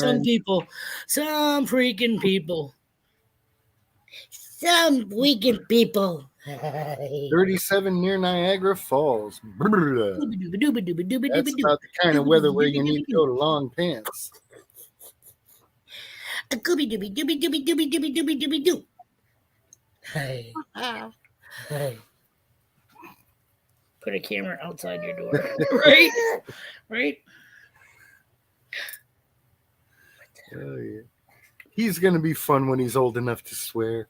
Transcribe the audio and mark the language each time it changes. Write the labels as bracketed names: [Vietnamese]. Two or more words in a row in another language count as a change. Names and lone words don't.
[English] Some people, some freaking people. Some weekend people. 37 near Niagara Falls. That's about the kind of weather where you need to go to long pants. A gooby dooby dooby dooby dooby dooby dooby dooby doo. Hey. Hey. Put a camera outside your door. Right? Right? Oh, yeah. He's going to be fun when he's old enough to swear.